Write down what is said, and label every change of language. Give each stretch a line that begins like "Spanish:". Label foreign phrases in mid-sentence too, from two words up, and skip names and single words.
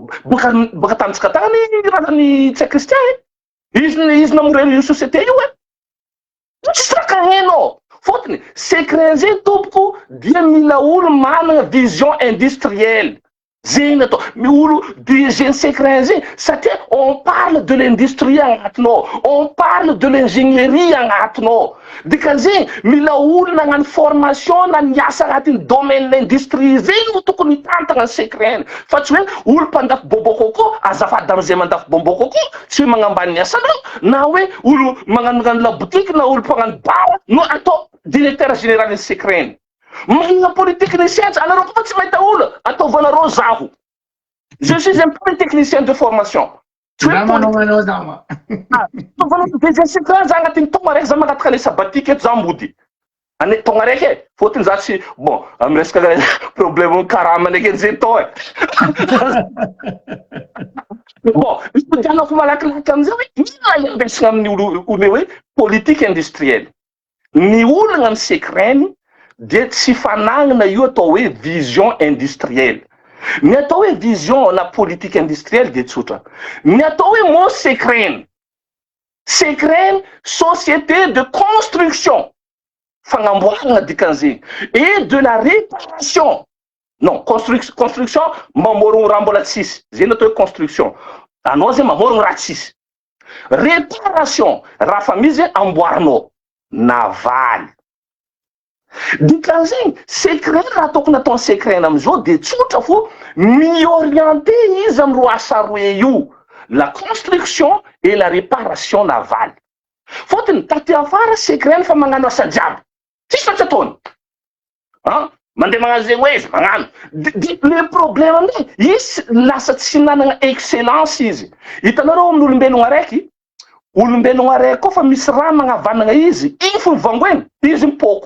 Malagasy: Boka tamitsika tagny raha ny tsay kristian. Izy namorera io société io e. Tsisy raha kaheno. Fotony secret zay tompoko dia mila olo manana
French: vision industrielle.
Malagasy: Zegny atao olo DG secret zay satria
French: on parle de l'industrie
Malagasy: agnatinao,
French: on parle de l'ingénierie
Malagasy: agnatinao. Dikan'zegny mila olona nagnano formation na niasa agnatin'ny
French: domaine l'industrie
Malagasy: zegny no tokony hitantagna ny secret. Fa tsy hoe olo mpandafy
French: bonbon coco
Malagasy: azafady am'izay mandafy
French: bonbon coco
Malagasy: tsy hoe magnambany ny asanao, na hoe olo magnano
French: la boutique
Malagasy: na olo mpagnano bara no atao
French: directeur général
Malagasy: ny secret. Manana polytechnicien anareo koa tsy mahita olo ataovanareo zaho.
French: Je suis un polytechnicien de formation.
Malagasy: Des agnatin'ny taogna raiky za mangataka le sabatika eto za mody. Ane taogna raiky fôtony za tsy bon amy resaka problème karama ndraiky zay tao bon ispitianako malakilaky amizay hoe mila ambesagna amin'ny olo hoe
French: politique industrielle.
Malagasy: Ny olana ny secreny dia tsy fanagnana io atao hoe
French: vision industrielle.
Malagasy: Ny atao hoe vision na
French: politique industrielle
Malagasy: dia tsotra. Ny atao hoe mo secreny. Secreny
French: société de construction.
Malagasy: Fagnamboarana dikan'zegny.
French: Et de la réparation. Non, construction
Malagasy: mamorogno raha mbola tsisy. Zegny atao hoe construction. Anao zay mamorogno raha tsisy. Réparation raha fa misy amboarinao. Navaly. Dikan'zegny secret raha tokony ataony secret amizao dia tsotra fo mi-orienté izy amy roa asa roe io,
French: la construction et la réparation navale.
Malagasy: Fôtony taty afara secret fa magnano asa jiaby tsisy fa tsy ataony mandeha magnano zegny hoe izy magnano
French: le problème
Malagasy: amizay izy lasa tsy nanana excellence izy. Hitanareo amin'ny olombelogna araiky koa fa misy raha magnavanagna izy igny fo vangoeny izy mipôko.